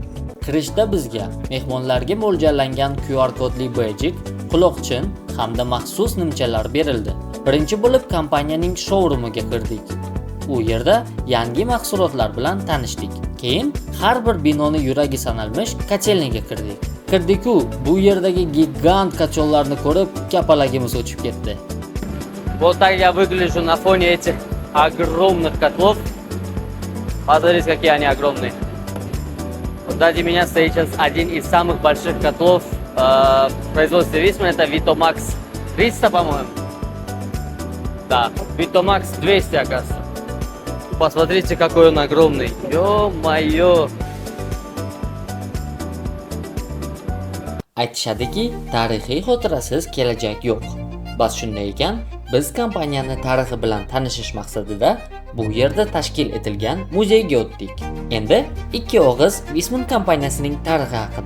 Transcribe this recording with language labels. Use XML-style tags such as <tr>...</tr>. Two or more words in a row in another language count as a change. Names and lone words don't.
<uz>Kirishda bizga mehmonlarga mo'ljallangan QR kodli bejik, quloqchin hamda maxsus nimchalar berildi. Birinchi bo'lib kompaniyaning showroomiga kirdik. U yerda yangi mahsulotlar bilan tanishdik. Keyin har bir binoni yuragi sanalmish kotelniga kirdik. Kirdik-ku, bu yerdagi gigant kachollarni ko'rib, kapalagimiz o'chib ketdi.</uz> <ru>Вот так я выгляжу на фоне этих огромных котлов. Посмотрите, какие они огромные. Сзади меня стоит сейчас один из самых больших котлов в производстве Висман. Это Vitomax 300, по-моему. Да, Vitomax 200, оказывается. Посмотрите, какой он огромный. Ё-моё!</ru> <uz>Aytishadiki, tarixiy xotirasiz kelajak yo'q. Bas shunday ekan, biz kompaniyani tarixi bilan tanishish maqsadida bu yerda tashkil etilgan muzeyga o'tdik. Endi ikki og'iz Visman kompaniyasining tarixi haqida.</uz>